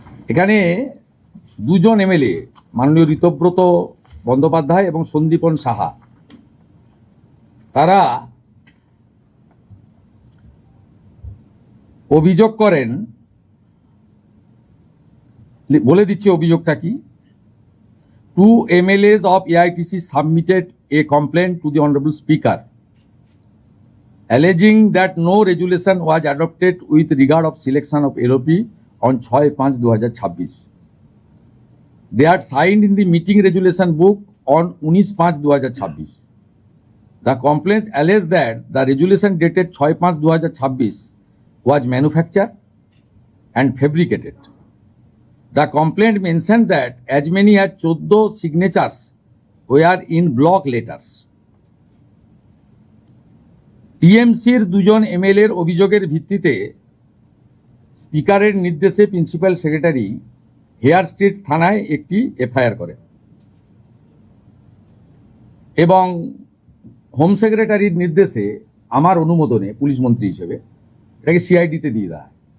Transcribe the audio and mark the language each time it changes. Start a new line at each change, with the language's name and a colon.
Bangla: এখানে 2 জন এমএলএ, মাননীয় ঋতব্রত বন্দ্যোপাধ্যায় এবং সন্দীপন সাহা, তারা অভিযোগ করেন, বলে দিচ্ছি অভিযোগটা কি।
English: 2 MLAs of AITC submitted a complaint to the Honorable Speaker alleging that no resolution was adopted with regard of selection of LOP on 6/5/2026. They had signed in the meeting resolution book on 19/5/2026. The complaint alleged that the resolution dated 6/5/2026 was manufactured and fabricated. The complaint mentioned that as many as 14 signatures were in block letters.
Bangla: টিএমসির 2জন এমএলএর অভিযোগের ভিত্তিতে স্পিকারের নির্দেশে principal secretary hair street থানায় একটি FIR করে এবং home সেক্রেটারির নির্দেশে আমার অনুমোদনে পুলিশ মন্ত্রী হিসেবে এটাকে সিআইডিতে দিয়ে দেয়।